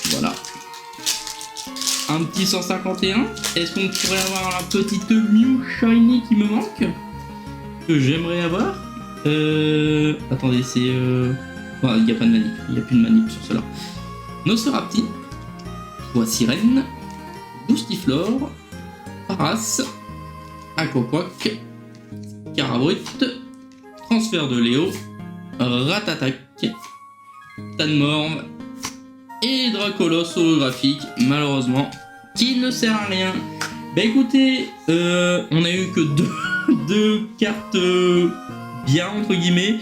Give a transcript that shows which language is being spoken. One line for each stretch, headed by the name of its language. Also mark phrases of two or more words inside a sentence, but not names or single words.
French: Voilà. Un petit 151. Est-ce qu'on pourrait avoir la petite Mew Shiny qui me manque? Que j'aimerais avoir. Attendez, c'est... il n'y a pas de manip. Il n'y a plus de manip sur cela. Nocerati. Voix Sirène. Boostiflore. Paras. Aquaquack. Carabrut. Transfert de Léo. Ratatac. Tanmorve. Et Dracolos holographique, malheureusement, qui ne sert à rien. Bah écoutez, on a eu que deux cartes bien, entre guillemets.